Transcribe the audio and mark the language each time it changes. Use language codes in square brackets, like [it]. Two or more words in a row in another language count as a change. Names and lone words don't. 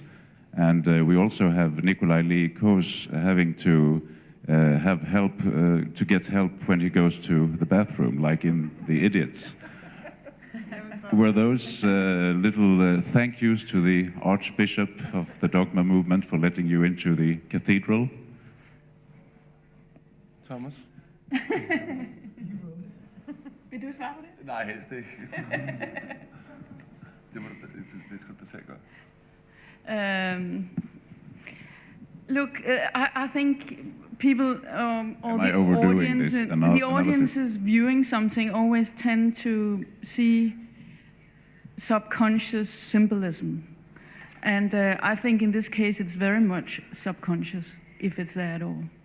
[en] And we also have Nikolai Lee Kos having to have help, to get help when he goes to the bathroom, like in The Idiots. Were those little thank yous to the Archbishop of the Dogma movement for letting you into the cathedral? Thomas? [da] Vil du svare på det? Nej, helst ikke. det skulle du selv gøre. [en] Look, I think people, or I overdoing this the analysis? audiences viewing something always tend to see subconscious symbolism. And I think in this case it's very much subconscious, if it's there at all.